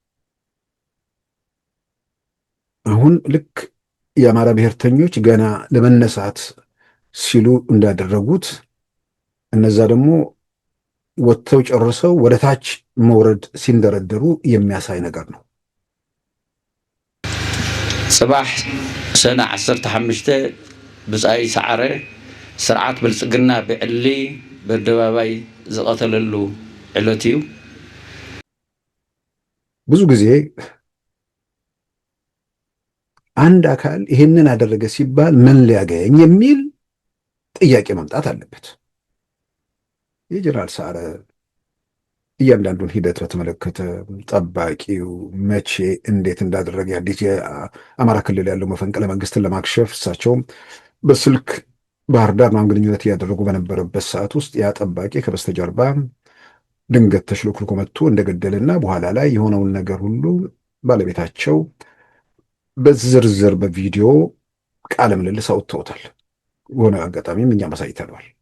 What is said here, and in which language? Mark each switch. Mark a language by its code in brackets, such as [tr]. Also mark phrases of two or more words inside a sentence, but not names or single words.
[am] አሁን ልክ የአማራ ብሔርተኞች ገና ለመነሳት ሲሉ እንዳደረጉት እነዛ ደግሞ ወጥተው ጨርሰው ወደ ታች መውረድ ሲንደረደሩ የሚያሳይ ነገር ነው። [ti] ጽባሕ ሰነ 15 ብጻይ ሰዓረ ስርዓት ብልጽግና ብዕሊ በአደባባይ ዝቀተለሉ ዕለት እዩ። [am] ብዙ ጊዜ አንድ አካል ይሄንን አደረገ ሲባል ምን ሊያገኝ የሚል ጥያቄ መምጣት አለበት። የጀነራል ሰዓረ እያንዳንዱን ሂደት በተመለከተ ጠባቂው መቼ እንዴት እንዳደረገ አዲስ የአማራ ክልል ያለው መፈንቅለ መንግስትን ለማክሸፍ እሳቸውም በስልክ ባህር ዳር ምናምን ግንኙነት እያደረጉ በነበረበት ሰዓት ውስጥ ያ ጠባቂ ከበስተጀርባ ድንገት ተሽሎክልኮ መጥቶ እንደገደልና በኋላ ላይ የሆነውን ነገር ሁሉ ባለቤታቸው በዝርዝር በቪዲዮ ቃለ ምልልስ አውጥተውታል። በሆነ አጋጣሚም እኛም አሳይተነዋል።